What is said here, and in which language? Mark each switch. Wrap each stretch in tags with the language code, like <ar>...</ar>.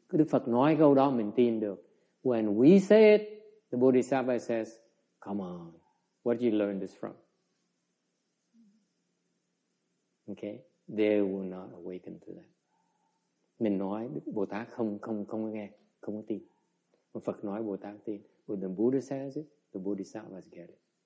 <vi>Đức Phật nói câu đó mình tin được.</vi> <en>When we say it, the Bodhisattva says, come on, where did you learn this from? Okay, they will not awaken to that.</en> <vi>Mình nói, Bồ Tát không nghe, không có tin. Mà Phật nói Bồ Tát tin.</vi> <en>When the Buddha says it, the Bodhisattvas get it.</en>